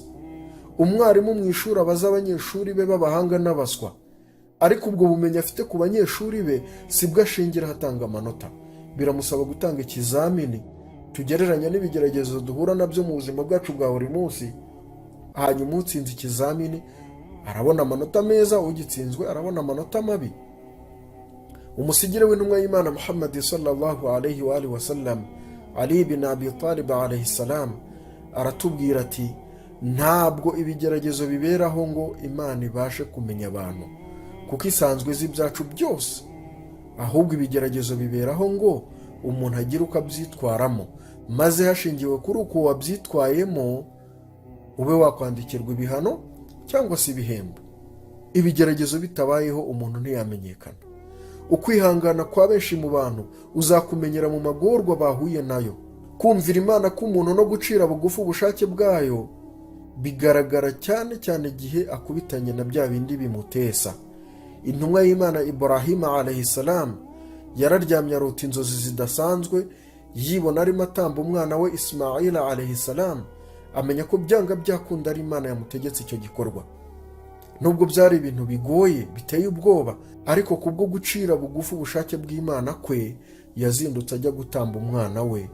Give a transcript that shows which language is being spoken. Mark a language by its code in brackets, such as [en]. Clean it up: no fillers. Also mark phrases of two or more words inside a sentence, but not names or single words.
[rw] Umwarimu mu ishuri abaza abanyeshuri be b'abahanga n'abaswa, ariko ubwo bumenyi afite ku banyeshuri be si bwo ashingiraho atanga amanota. Biramusaba gutanga ikizamini tugereranya n'ibigeragezo duhura nabyo mu buzima bwacu bwa buri munsi. Hanyuma utsinze ikizamini arabona amanota meza, ugitsinzwe arabona amanota mabi. Umusigire w'intumwa y'Imana Muhammad [ar] صلى الله عليه وآله وسلم, [rw] Ali bin Abi Talib [ar] عليه السلام, [rw] aratubwira ati ntabwo ibigeragezo biberaho ngo Imana ibashe kumenya abantu, kuko isanzwe izi ibyacu byose. Ahubwo ibigeragezo biberaho ngo umuntu agira uko abyitwaramo, maze hashingiwe kuri uko wabyitwayemo ube wakwandikirwa ibihano cyangwa se ibihembo. Ibigeragezo bitabayeho umuntu ntiyamenyekana. Ukwihangana kwa benshi mu bantu uzakumenyera mu magorwa bahuye nayo. kumvira Imana k'umuntu no gucira bugufi ubushake bwayo bigaragara cyane cyane igihe akubitanye na bya bindi bimutesa. Intumwa y'Imana Ibrahim [ar] عليه السلام [rw] yararyamye arota inzozi zidasanzwe, yibona arimo atamba umwana we Ismail [ar] عليه السلام, [rw] amenya ko byanga byakunda ari Imana yamutegetse icyo gikorwa. Nubwo byari ibintu bigoye biteye ubwoba, ariko kubwo gucira bugufi ubushake bw'Imana kwe yazindutse ajya gutamba umwana we.